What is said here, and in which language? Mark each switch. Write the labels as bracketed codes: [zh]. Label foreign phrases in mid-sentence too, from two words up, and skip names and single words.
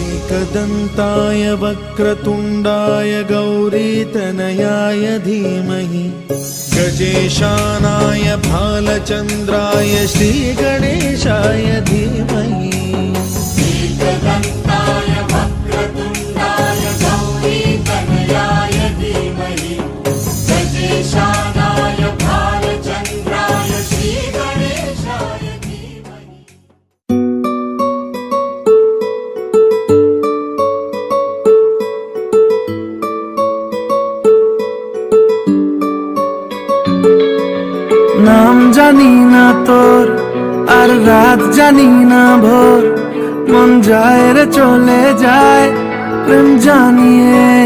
[sa] एकदन्ताय वक्रतुण्डाय गौरीतनयाय धीमहि गजेशानाय भालचन्द्राय श्रीगणेशाय धीमहि एकदन्ताय वक्रतुण्डाय गौरीतनयाय धीमहि गजेशानाय भालचन्द्राय श्रीगणेशाय धीमहि। [bn] নাম জানি না তোর আর রাত জানি না ভোর, মন যায় রে চলে যায় প্রেম জানিয়ে।